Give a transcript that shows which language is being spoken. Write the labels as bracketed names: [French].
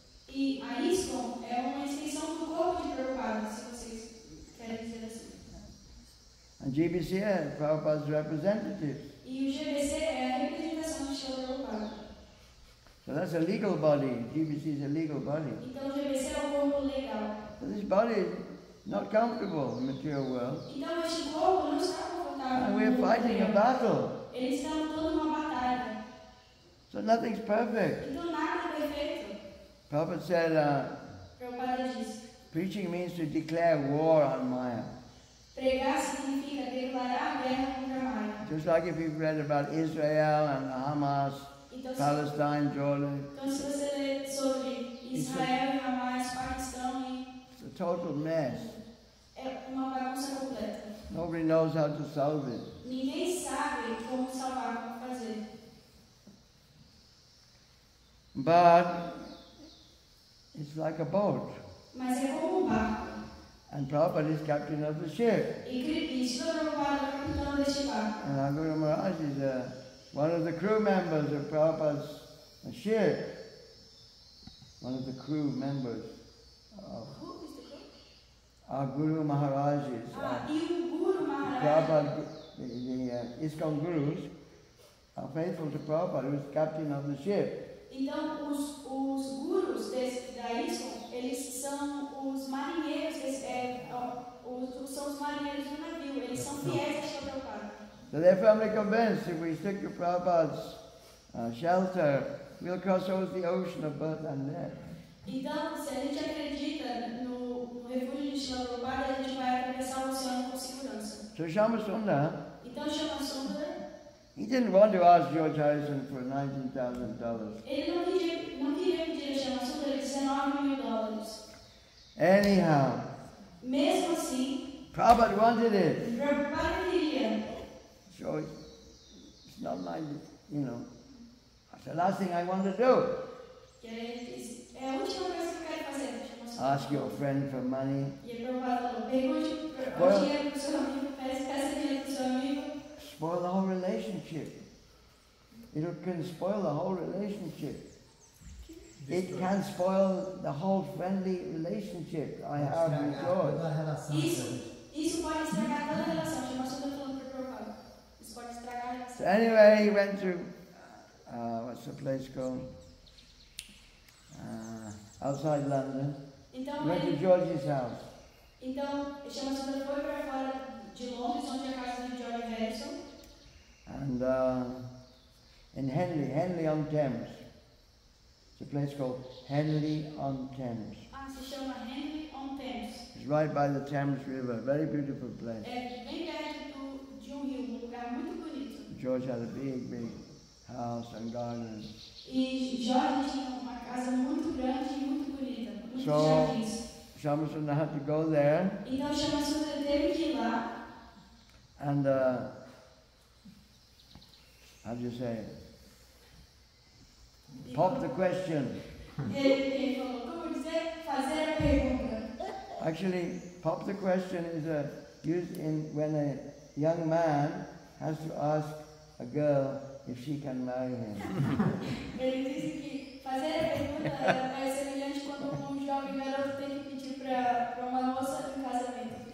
[Portuguese] E a ISKCON é uma extensão do corpo de Prabhupada, se vocês querem dizer assim. [English] And GBC is Prabhupada's representative. [Portuguese] E o GBC é a representação de Srila Prabhupada. [English] So that's a legal body. GBC is a legal body. [Portuguese] Então o GBC é o corpo legal. [English] So this body is not comfortable in the material world. [Portuguese] Então este corpo não está confortável. [English] And we're fighting a battle. [Portuguese] Eles estão lutando uma batalha. [English] So nothing's perfect. [Portuguese] Então nada é perfeito. [English] Prabhupada said, [Portuguese] Prabhupada disse, [English] preaching means to declare war on Maya. [Portuguese] pregar significa declarar guerra contra Maya. [English] Just like if you've read about Israel and Hamas, [Portuguese] Então, [English] Palestine, Jordan. [Portuguese] então se você ler sobre Israel e Hamas, Paquistão, [English] It's a total mess. [Portuguese] é uma bagunça completa. [English] Nobody knows how to solve it. [Portuguese] Ninguém sabe como salvar, como fazer. [English] But it's like a boat. [Portuguese] Mas é como um barco. [English] And Prabhupada is captain of the ship. [Portuguese] E Srila Prabhupada é o capitão deste barco. [English] And our Guru Maharaj is one of the crew members of Prabhupada's ship. One of the crew members of Who is the guru? our Guru Maharajas. [Portuguese] E o Guru Maharaj. [English] Prabhupada, the ISKCON Gurus are faithful to Prabhupada, who is captain of the ship. [Portuguese] Então, os gurus da ISKCON, eles são os marinheiros, são os marinheiros do navio, eles são fiéis a Srila Prabhupada. [English] So they're firmly convinced if we stick to Prabhupada's shelter, we'll cross over the ocean of birth and death. [Portuguese] Então, se a gente acredita no refúgio de Srila Prabhupada, a gente vai atravessar o oceano com segurança. [English] So Shamasundar, [Portuguese] Então, Shama Sundar, [English] he didn't want to ask George Harrison for $19,000. [Portuguese] ele não queria pedir a Shama Sundar $19 mil. [English] Anyhow, [Portuguese] Mesmo assim, [English] Prabhupada wanted it. [Portuguese] Prabhupada queria. [English] So it's not like, that's the last thing I want to do. [Portuguese] Que ele disse, é a última coisa que eu quero fazer. [English] Shama Sundar. Ask your friend for money. [Portuguese] E a Prabhupada falou, pergunte o dinheiro para o seu amigo, peça dinheiro para o seu amigo. [English] Spoil the whole relationship. It can spoil the whole relationship. It can spoil the whole friendly relationship I have with God. [Portuguese] Isso pode estragar toda a relação. Shama Sundar falando para o Prabhupada. Isso pode estragar a relação. [English] So anyway, he went to, what's the place called? Outside London. [Portuguese] Então, [English] He went to George's house. [Portuguese] Então, Shama Sundar foi para fora de Londres, onde é a casa de George Harrison. [English] And in Henley-on-Thames. It's a place called Henley-on-Thames. [Portuguese] Se chama Henley-on-Thames. [English] It's right by the Thames River. Very beautiful place. [Portuguese] É bem perto de rio, lugar muito bonito. [English] George had a big house and garden. [Portuguese] E George tinha uma casa muito grande e muito bonita, muitos [English] So, [Portuguese] jardins. [English] Shamasundar had to go there [Portuguese] Então Shama Sundar teve que ir lá [English] and, how do you say it? Pop the question. [Portuguese] Ele falou, como dizer, fazer a pergunta. [English] Actually, pop the question is used when a young man has to ask a girl if she can marry him. [Portuguese] Ele disse que fazer a pergunta é semelhante quando jovem garoto tem que pedir para uma moça em casamento.